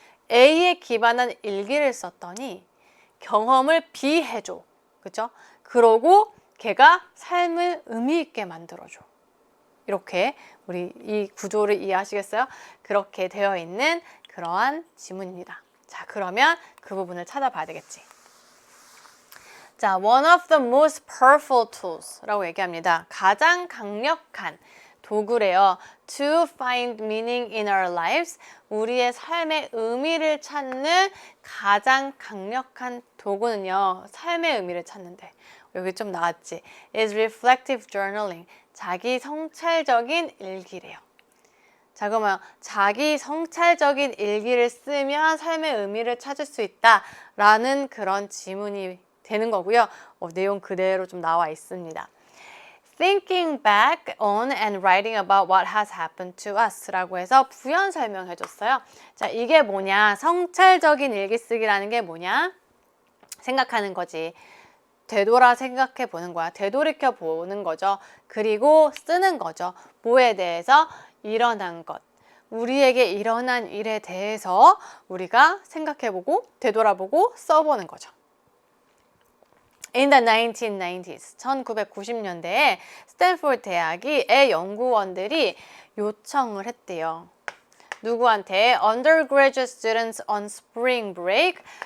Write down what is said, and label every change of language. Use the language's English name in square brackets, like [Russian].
[Korean] A에 기반한 일기를 썼더니 경험을 비해줘. 그죠? 그러고 걔가 삶을 의미 있게 만들어줘. 이렇게 우리 이 구조를 이해하시겠어요? 그렇게 되어 있는 그러한 지문입니다. 자, 그러면 그 부분을 찾아봐야 되겠지. [English] 자, one of the most powerful tools [Korean] 라고 얘기합니다. 가장 강력한 도구래요. [English] To find meaning in our lives. [Korean] 우리의 삶의 의미를 찾는 가장 강력한 도구는요. 삶의 의미를 찾는데. 여기 좀 나왔지. [English] is reflective journaling. [Korean] 자기 성찰적인 일기래요. 자, 그러면 자기 성찰적인 일기를 쓰면 삶의 의미를 찾을 수 있다라는 그런 지문이 되는 거고요. 내용 그대로 좀 나와 있습니다. [English] Thinking back on and writing about what has happened to us [Korean] 라고 해서 부연 설명해 줬어요. 자, 이게 뭐냐? 성찰적인 일기 쓰기라는 게 뭐냐? 생각하는 거지. 되돌아 생각해 보는 거야. 되돌이켜 보는 거죠. 그리고 쓰는 거죠. 뭐에 대해서? 일어난 것. 우리에게 일어난 일에 대해서 우리가 생각해보고 되돌아보고 써보는 거죠. [English] In the 1990s, [Korean] 1990년대에 스탠포드 대학의 연구원들이 요청을 했대요. 누구한테? [English] Undergraduate students on spring break.